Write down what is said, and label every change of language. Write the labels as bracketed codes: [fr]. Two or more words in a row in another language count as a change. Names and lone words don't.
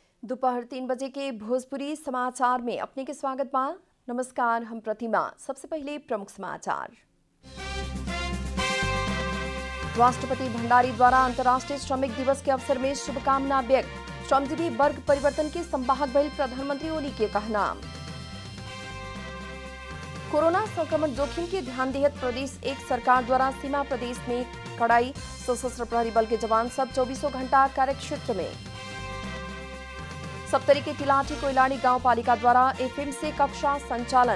[bho] दोपहर 3 बजे के भोजपुरी समाचार में अपने के स्वागत बा। नमस्कार, हम प्रतिमा। सबसे पहले प्रमुख समाचार। राष्ट्रपति भंडारी द्वारा अंतर्राष्ट्रीय श्रमिक दिवस के अवसर में शुभकामना व्यक्त। श्रमजीवी वर्ग परिवर्तन के संवाहक भइल प्रधानमंत्री ओली के कहना। कोरोना संक्रमण जोखिम के ध्यान देहत प्रदेश एक सरकार द्वारा सीमा प्रदेश में कड़ाई। सशस्त्र प्रहरी बल के जवान सब 24 घंटा कार्यक्षेत्र में। सप्तरी के तिलाठी कोइलानी गांव पालिका द्वारा एफएम से कक्षा संचालन।